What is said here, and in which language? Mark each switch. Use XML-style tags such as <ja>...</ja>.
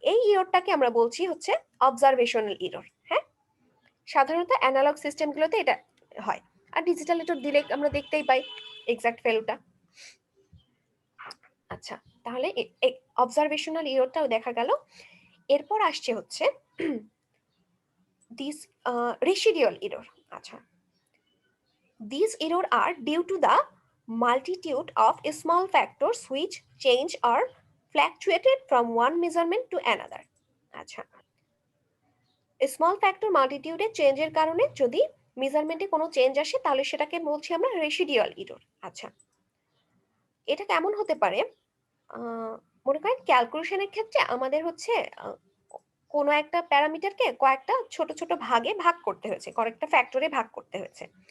<bn>এই ইররটাকে আমরা বলছি হচ্ছে অবজারভেশনাল ইরর। হ্যাঁ, সাধারণত অ্যানালগ সিস্টেমগুলোতে এটা হয়, আর ডিজিটাল ইরর দিলে আমরা দেখতেই পাই এক্সাক্ট ভ্যালুটা। আচ্ছা, তাহলে অবজারভেশনাল ইররটাও দেখা গেল। এরপর আসছে হচ্ছে দিস রেসিডিয়াল ইরর।</bn> <en>আচ্ছা, these error are due to the multitude of small factors which change or fluctuated from one measurement to another.</en> <bn>আচ্ছা, স্মল ফ্যাক্টর মাল্টিটিউডের চেঞ্জের কারণে যদি মেজারমেন্টে কোনো চেঞ্জ আসে, তাহলে সেটাকে বলছি আমরা রেসিডিয়াল ইরর। আচ্ছা, এটা কেমন হতে পারে? মনে করেন ক্যালকুলেশনের ক্ষেত্রে আমাদের হচ্ছে কোনো একটা প্যারামিটারকে কয়েকটা ছোট ছোট ভাগে ভাগ করতে হয়েছে, কয়েকটা ফ্যাক্টরে ভাগ করতে হয়েছে।</bn>